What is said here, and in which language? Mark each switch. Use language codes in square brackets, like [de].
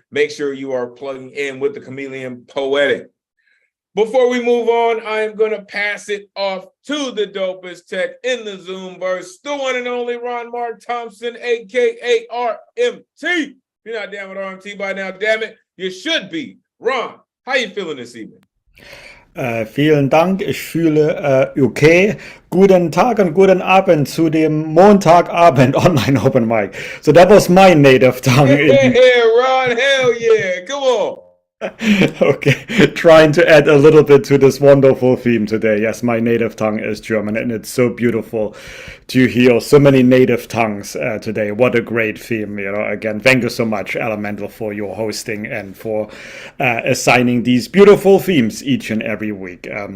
[en] Make sure you are plugging in with the Chameleon Poetic. Before we move on, I am going to pass it off to the dopest tech in the Zoomverse, the one and only Ron Mark Thompson, aka RMT. If you're not down with RMT by now, damn it, you should be. Ron, how you feeling this evening? [de] Vielen Dank, ich fühle okay. Guten Tag und guten Abend zu dem Montagabend Online Open Mic. [en] So that was my native tongue. Yeah, Ron, hell yeah, come on. Okay, trying to add a little bit to this wonderful theme today. Yes, my native tongue is German, and it's so beautiful to hear so many native tongues today. What a great theme. Again, thank you so much, Elemen2al, for your hosting and for assigning these beautiful themes each and every week.